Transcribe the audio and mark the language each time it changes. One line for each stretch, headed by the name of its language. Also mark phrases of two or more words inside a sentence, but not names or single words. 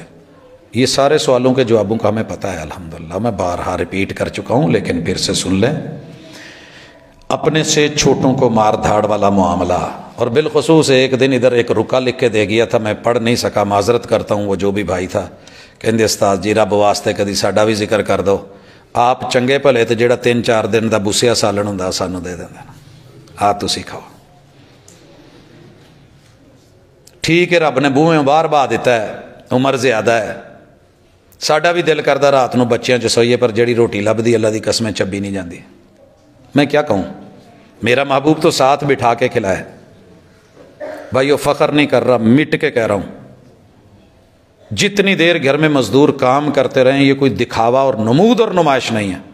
Urdu: یہ سارے سوالوں کے جوابوں کا ہمیں پتہ ہے الحمدللہ، میں بارہا ریپیٹ کر چکا ہوں، لیکن پھر سے سن لیں۔ اپنے سے چھوٹوں کو مار دھاڑ والا معاملہ، اور بالخصوص ایک دن ادھر ایک رکا لکھ کے دے گیا تھا، میں پڑھ نہیں سکا، معذرت کرتا ہوں، وہ جو بھی بھائی تھا
Punjabi: کہندے استاد جی رب واسطے کدی ساڈا بھی ذکر کر دو، آپ چنگے بھلے تے جڑا 3-4 دن دا بوسیا سالن ہوندا سانوں دے دیندے نا، تسی کھاؤ۔ ٹھیک ہے رب نے بوہے باہر بہا دیتا ہے، عمر زیادہ ہے، ساڈا بھی دل کردا رات نو بچیاں چ سوئیے، پر جڑی روٹی لبدی اللہ دی قسمیں چبی نہیں جاندی۔
Urdu: میں کیا کہوں، میرا محبوب تو ساتھ بٹھا کے کھلائے، بھائیو فخر نہیں کر رہا، مٹ کے کہہ رہا ہوں، جتنی دیر گھر میں مزدور کام کرتے رہیں یہ کوئی دکھاوا اور نمود اور نمائش نہیں ہے۔